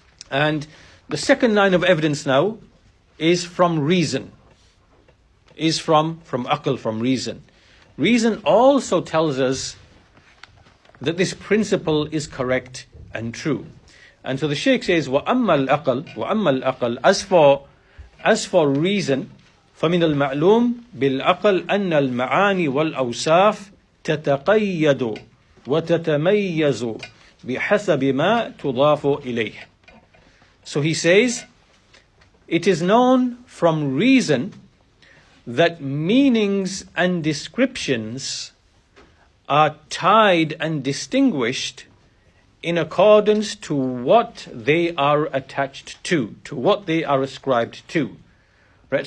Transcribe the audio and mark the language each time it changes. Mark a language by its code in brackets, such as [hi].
[en] And the second line of evidence now is from reason. Is from aql, from reason. Reason also tells us that this principle is correct and true. And so the Shaykh says, [ar] وَأَمَّا الْأَقْلِ. [en] As for reason, [ar] فَمِنَ الْمَعْلُومِ بِالْأَقْلِ أَنَّ الْمَعَانِي وَالْأَوْصَافِ تَتَقَيَّدُ وَتَتَمَيَّزُ بِحَسَبِ مَا تُضَافُ إِلَيْهِ. [en] So he says, it is known from reason that meanings and descriptions are tied and distinguished in accordance to what they are attached to what they are ascribed to. Right?